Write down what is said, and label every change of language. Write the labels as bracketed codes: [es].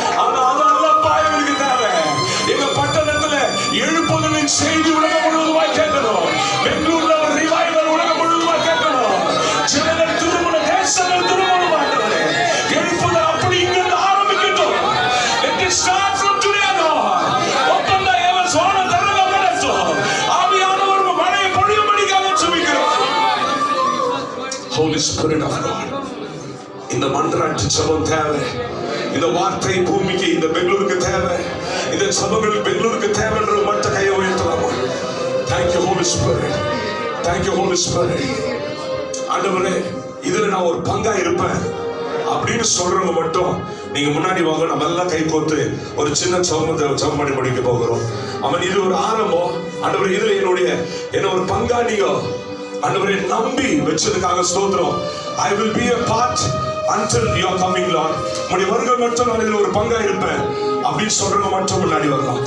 [ta] ஆனா அதெல்லாம் பாயங்களுக்கு தேவை. எங்க பட்டணத்துல எழுப்புதலின் செய்தி உலகம் முழுவதுமாய் கேட்கணும். பெங்களூர்ல ஒரு ரிவைவல் உலகம் முழுவதுமாய் கேட்கணும். ஜனங்கள் திருமணம், தேசங்கள் திருமணம் ஆண்டவரே. எழுப்புதல் அப்படி இங்கிருந்து ஆரம்பிக்கட்டும். [en] Let it start from today Lord. Open the heavens, [ta] வான திறக்க நடத்தும். ஆவியானவர் மழையை பொழியும்படியாக ஜெபிக்கிறோம். [en] Holy Spirit of God, [ta] இந்த மன்றாட்டு ஜெபம் தேவை. இந்த வார்த்தை பூமிக்கு, இந்த பெங்களூருக்கு தேவை. இந்த ஜெபங்கள் பெங்களூருக்கு தேவைன்ற மற்ற கையை உயர்த்தலாமா? [en] Thank you Holy Spirit. [ta] Thank you Holy Spirit. ஆண்டவரே இதுல நான் ஒரு பங்கா இருப்பேன் அப்படின்னு சொல்றவங்க மட்டும் நீங்க முன்னாடி வாங்க. நம்ம எல்லாம் கை கோர்த்து ஒரு சின்ன ஜெபம் பண்ணி முடிக்க போகிறோம். அவன் இது ஒரு ஆரம்பம். ஆண்டவரே இதுல என்ன ஒரு பங்கா நீங்க ஆண்டவரே நம்பி வச்சதுக்காக ஸ்தோத்திரம். [en] I will be a part until you are coming Lord. [ta] உம்முடைய வருகை மட்டும் நான் இதுல ஒரு பங்கா இருப்பேன் அப்படின்னு சொல்றவங்க மட்டும் முன்னாடி வரலாம்.